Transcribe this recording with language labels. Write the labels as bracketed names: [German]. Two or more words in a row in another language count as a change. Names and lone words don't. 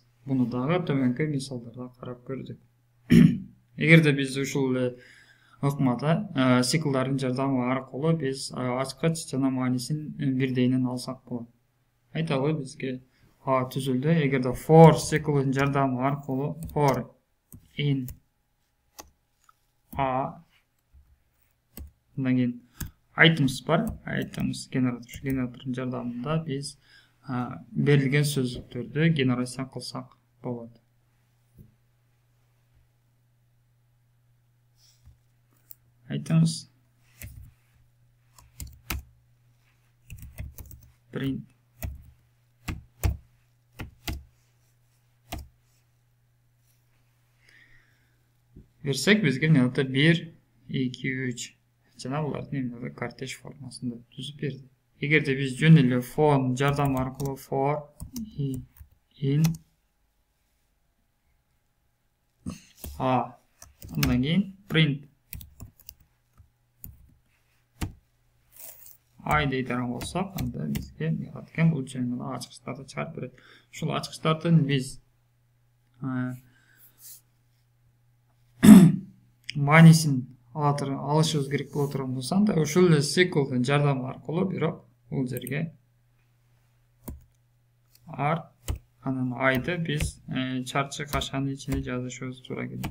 [Kyrgyz] Буну дагы төмөнкү мисалдарда карап көрдүк. Эгерде биз ушул ыкмада циклдардын жардамы аркылуу биз ачкыч жана манисин бирдейинен алсак болот. Айталы бизге A түзүлдү. Эгерде for циклдын жардамы аркылуу [English] for in [Kyrgyz] A, андан кийин items бар, items генератордун жардамында биз берилген сөздүктөрдү генерация кылсак болот. [English] Items print [Kyrgyz] берсек, бизге мындай 1, 2, 3 жана булардын эмнеде кортеж формасында түзүп берди. Эгерде биз жөн эле for жардамы аркылуу [English] for in [Kyrgyz] A, андан кийин print I дей турган болсок, анда бизге деген бул жөн эле ачкычтарды чыгарып берет. Ушул ачкычтардын биз манисин алышыбыз керек боло турган болсо, анда ушул эле циклдын жардамы аркылуу, бирок бул жерге R анан I'ды биз чарчы кашанын ичине жазышыбыз туура келет.